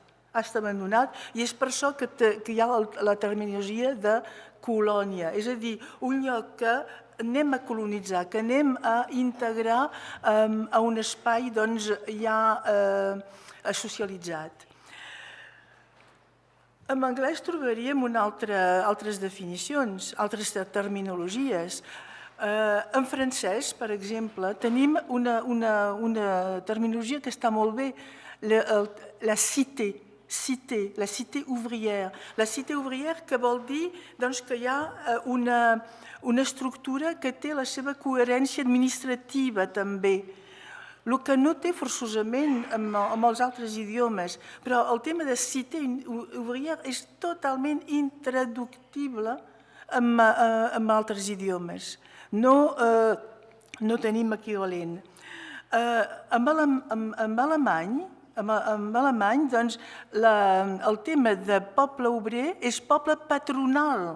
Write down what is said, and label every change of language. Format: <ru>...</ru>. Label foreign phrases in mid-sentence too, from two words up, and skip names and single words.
<ca>Està abandonat i és per això que hi ha la terminologia de colònia, és a dir, un lloc que anem a colonitzar, que anem a integrar a un espai ja socialitzat. En anglès trobaríem altres definicions, altres terminologies.</ca> <fr>En francès, per exemple, tenim una terminologia que està molt bé, la cité, la cité ouvrière. La cité ouvrière</fr> <ca>que vol dir que hi ha una estructura que té la seva coherència administrativa també, el que no té forçosament amb els altres idiomes, però el tema de</ca> <fr>cité ouvrière</fr> <ca>és totalment intraductible amb altres idiomes. No tenim equivalent. Amb alemany, el tema de poble obrer és poble patronal.</ca>